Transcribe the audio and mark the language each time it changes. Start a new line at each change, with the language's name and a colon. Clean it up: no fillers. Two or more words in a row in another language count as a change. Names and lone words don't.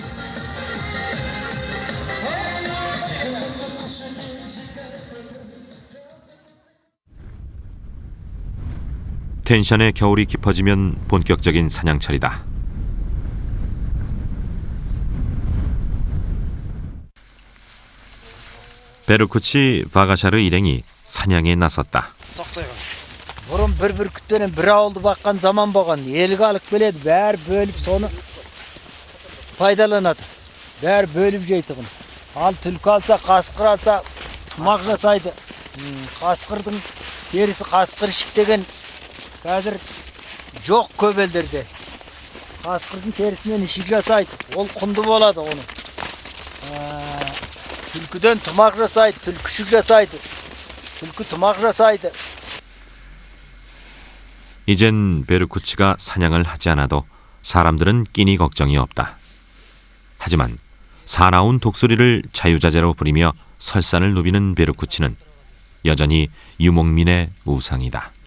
Korean: 텐션의 겨울이 깊어지면 본격적인 사냥철이다. 베르쿠치 바가샤르 일행이 사냥에 나섰다.
Kazakh: Бұрын бір бүркітпенен бір ауылды баққан заман болған. Елге алып келеді, бәрі бөліп соны пайдаланады. Бәрі бөліп жейтұғын. Ал түлкі алса, қасқыр алса, тұмақ жасайды. Қасқырдың терісі қасқыр ішік деген қазір жоқ көп елдерде. Қасқырдың терісінен ішік жасайды. Ол құнды болады оның. Түлкіден тұмақ жасайды, түлкішік жасайды. түлкі тұмақ жасайды.
Korean: 이젠 베르쿠치가 사냥을 하지 않아도 사람들은 끼니 걱정이 없다. 하지만 사나운 독수리를 자유자재로 부리며 설산을 누비는 베르쿠치는 여전히 유목민의 우상이다.